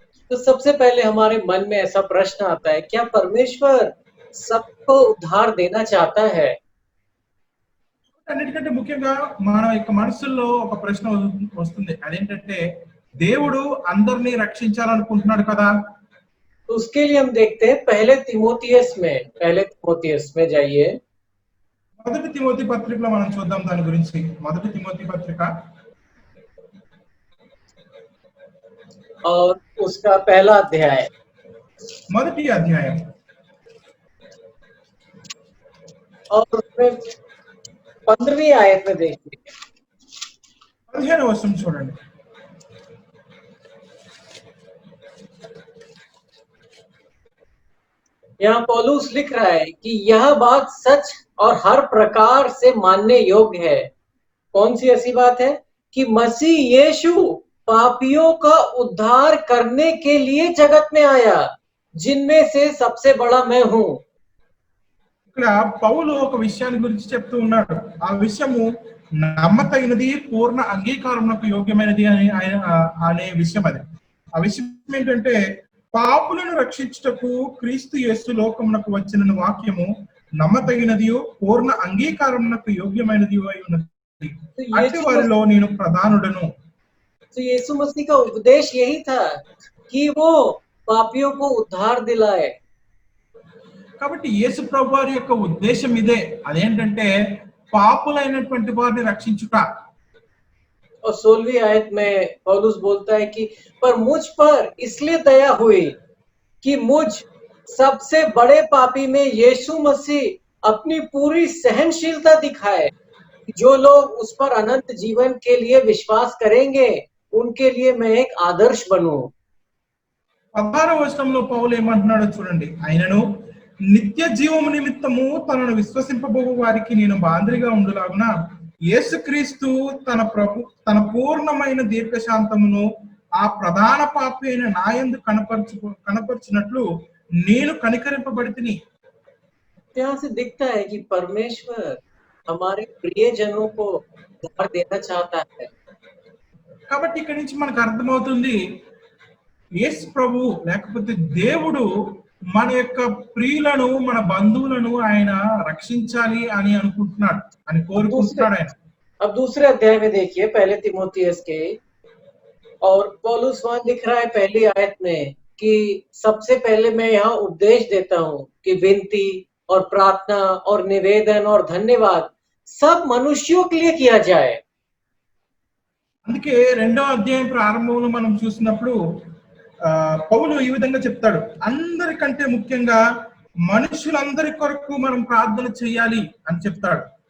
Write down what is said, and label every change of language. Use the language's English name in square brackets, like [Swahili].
[Hindi] तो सबसे पहले हमारे मन में ऐसा प्रश्न आता है, क्या परमेश्वर सबको उद्धार देना चाहता है? [Telugu] అన్నిటికంటే ముఖ్యంగా మన యొక్క మనసులో ఒక ప్రశ్న వస్తుంది, అదేంటంటే దేవుడు అందరినీ రక్షించాలనుకుంటున్నాడు కదా. [Hindi] तो उसके लिए हम देखते हैं पहले तिमोथियस में जाइए। [Telugu] మొదటి తిమోతి పత్రికలో మనం చూద్దాం దాని గురించి. మొదటి తిమోతి పత్రిక [Hindi] और उसका पहला अध्याय, [Telugu] మొదటి అధ్యాయం [Hindi] और उसमें 15वीं आयत में देखिए। [Telugu] 15వ వచనం చూడండి. [Hindi] यहाँ पौलुस लिख रहा है कि यह बात सच और हर प्रकार से मानने योग्य है। कौन सी ऐसी बात है? कि मसीह यीशु पापियों का उद्धार करने के लिए जगत में आया, जिनमें से सबसे बड़ा मैं हूं। [Telugu] ఇక్కడ పౌలు ఒక విషయాన్ని గురించి చెప్తూ ఉన్నాడు. ఆ విషయము నమ్మతగినది, పూర్ణ అంగీకారమునకు యోగ్యమైనది అనే విషయం అది. ఆ విషయం ఏంటంటే పాపులను రక్షించుటకు క్రీస్తు యేసు లోకమునకు వచ్చిన వాక్యము నమ్మతగినది, పూర్ణ అంగీకారమునకు యోగ్యమైనది అయి ఉన్నది. అట్టి వారిలో నేను ప్రధానుడను. [Hindi] तो यीशु मसीह का उपदेश यही था कि वो पापियों को उद्धार दिलाए। [Telugu] కాబట్టి యేసు ప్రభు వారి యొక్క ఉద్దేశం ఇదే, అదేంటంటే పాపులైనటువంటి వారిని రక్షించుట. [Hindi] और 16वीं आयत में पौलुस बोलता है कि पर मुझ पर इसलिए दया हुई कि मुझ सबसे बड़े पापी में यीशु मसीह अपनी पूरी सहनशीलता दिखाए। जो लोग उस पर अनंत जीवन के लिए विश्वास करेंगे उनके लिए मैं एक आदर्श बनूं। [Telugu] 16వ వచనంలో పౌలు ఏమంటున్నాడో చూడండి. ఆయనను నిత్య జీవము నిమిత్తము తనను విశ్వసింపబోవు వారికి నేను మాదిరిగా ఉండులాగున యేసుక్రీస్తు తన పూర్ణమైన దీర్ఘశాంతమును ఆ ప్రధాన పాపి అయిన నాయందు కనపర్చినట్లు నేను కనికరింపబడితిని. [Hindi] यहाँ से दिखता है कि परमेश्वर हमारे प्रियजनों को उद्धार देना चाहता है। [Telugu] కాబట్టి ఇక్కడి నుంచి మనకు అర్థమవుతుంది, యేసు ప్రభు లేకపోతే దేవుడు మన యొక్క ప్రియులను, మన బంధువులను ఆయన రక్షించాలి అని అనుకుంటున్నాడు, అని కోరుకుంటున్నాడు ఆయన. [Hindi] अब दूसरे अध्याय में देखिए पहले तिमोथियस के, और पौलुस वहां लिख रहा है पहली आयत में कि सबसे पहले मैं यहाँ उपदेश देता हूँ कि विनती और प्रार्थना और निवेदन और धन्यवाद सब मनुष्यों के लिए किया जाए। [Telugu] అందుకే 2వ అధ్యాయం ప్రారంభంలో మనం చూసినప్పుడు పౌలు ఈ విధంగా చెప్తాడు, అందరికంటే ముఖ్యంగా మనుషులందరి కొరకు మనం ప్రార్థన చేయాలి అని చెప్తాడు.